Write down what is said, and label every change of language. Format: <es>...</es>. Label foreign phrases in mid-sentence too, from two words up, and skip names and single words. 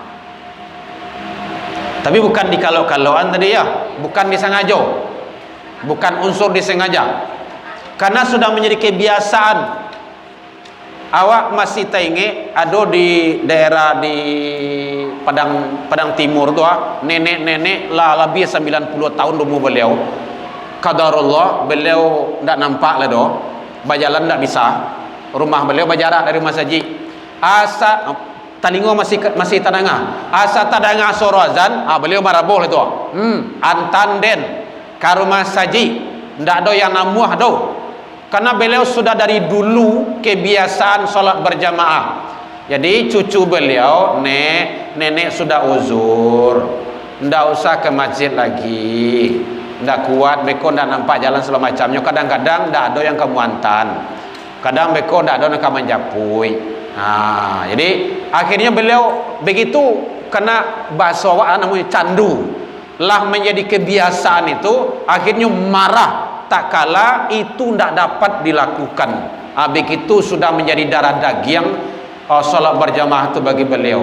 <id>Tapi bukan di kalau-kaloan tadi ya, bukan disengaja, bukan unsur disengaja, karena sudah menjadi kebiasaan. Awak masih teringat ada di daerah di Padang Timur tu nenek-nenek lah lebih 90 tahun umur beliau. Qadarullah beliau tak nampak lah doh. Berjalan tak bisa. Rumah beliau berjarak dari rumah saji.</id> <min>Asa telinga masih tadanga. Asa tadanga suara azan, beliau marabuh itu. Antan den ka rumah saji. Ndak ada yang namuah doh.</min> <id>Karena beliau sudah dari dulu kebiasaan sholat berjamaah. Jadi cucu beliau, nenek sudah uzur, ndak usah ke masjid lagi, ndak kuat, beko ndak nampak jalan segala macamnya. Kadang-kadang ndak ada yang ke Muantan, kadang beko ndak ada yang ke Manjapui. Jadi akhirnya beliau begitu, kena bahasa namanya candu, lah menjadi kebiasaan itu, akhirnya marah. Tak kala itu tidak dapat dilakukan. Begitu sudah menjadi darah daging sholat berjamaah itu bagi beliau.</id>